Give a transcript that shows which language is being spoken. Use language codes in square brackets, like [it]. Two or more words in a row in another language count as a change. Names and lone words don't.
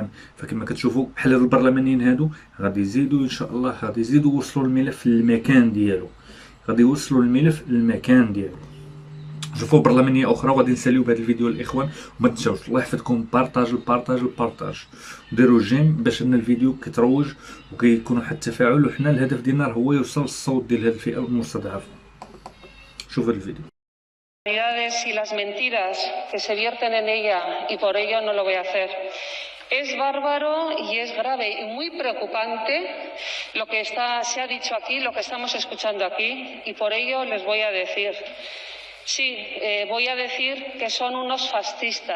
[ar] فكما كتشوفوا بحال البرلمانيين هادو غادي يزيدوا ان شاء الله، غادي يزيدوا يوصلوا الملف للمكان ديالو، شوفوا برلمانيه اخرى. وغادي نساليو بهذا الفيديو الاخوان، وما تنساوش الله يحفظكم بارطاج وديروا جيم باش ان الفيديو كيتروج وكيكونوا حتى التفاعل، وحنا الهدف ديالنا هو يوصل الصوت ديال هذه الفئه المستضعفه. شوفوا الفيديو. [es] Y las mentiras que se vierten en ella y por ello no lo voy a hacer. Es bárbaro y es grave y muy preocupante lo que se ha dicho aquí, lo que estamos escuchando aquí, y por ello les voy a decir: Sí, voy a decir que son unos fascistas.